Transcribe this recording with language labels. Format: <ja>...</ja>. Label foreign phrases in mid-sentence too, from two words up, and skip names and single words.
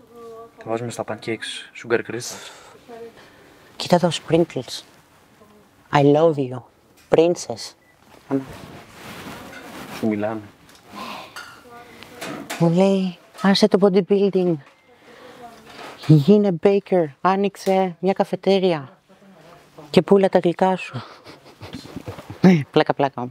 <el>Τα βάζουμε στα pancakes,</el> <en>sugar crystals.</en> <el>Κοίτα εδώ,</el> <en>sprinkles. I love you, princess.</en> <el>Σου μιλάνε. Μου λέει Άσε το bodybuilding. Γίνε baker. Άνοιξε μια καφετέρια. Και πούλα τα γλυκά σου. Πλάκα όμως.</el>